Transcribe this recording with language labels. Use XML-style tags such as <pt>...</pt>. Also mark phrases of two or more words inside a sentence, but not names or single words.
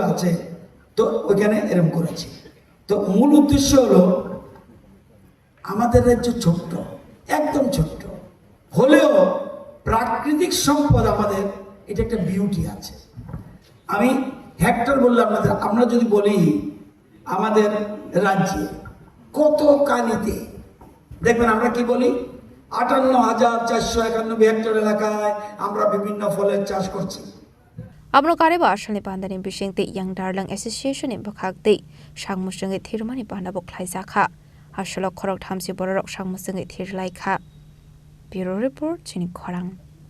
<bn>আছে তো ওইখানে এরকম করেছি তো মূল উদ্দেশ্য হলো আমাদের রাজ্য ছোট্ট একদম ছোট্ট হলেও প্রাকৃতিক সম্পদ আমাদের এটা একটা বিউটি আছে আমি হেক্টর বললাম আপনাদের আমরা যদি বলি আমাদের রাজ্যে কত কালিতে দেখবেন আমরা কি বলি 58,491 হেক্টর এলাকায় আমরা বিভিন্ন ফলের চাষ করছি</bn> <trp>Abno Kariba Ashali Pandani Bishingti Young Darling Association in Bakakti Shangmusungi Thirmani Pandabok Khlaijaka Hashalo Korok Thamsi Borok Shangmusungi Thirlaika</trp> <en>Bureau Report</en> <trp>Chini Korang</trp>